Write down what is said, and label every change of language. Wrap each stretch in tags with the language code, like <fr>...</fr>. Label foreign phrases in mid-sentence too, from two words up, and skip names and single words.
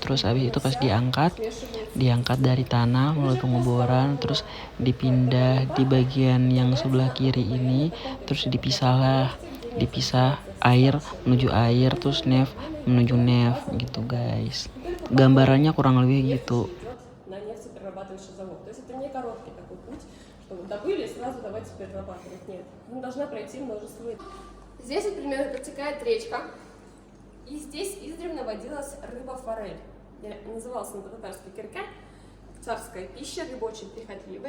<id>Terus habis itu pas diangkat dari tanah melalui pengoboran, terus dipindah di bagian yang sebelah kiri ini, terus dipisah air menuju air, terus nef menuju nef gitu guys. Gambarannya kurang lebih gitu.</id> <ru>Здесь, например, протекает речка, и здесь издревле водилась рыба-форель. Называлась она по-татарски кирка, царская пища, рыба очень прихотливая.</ru>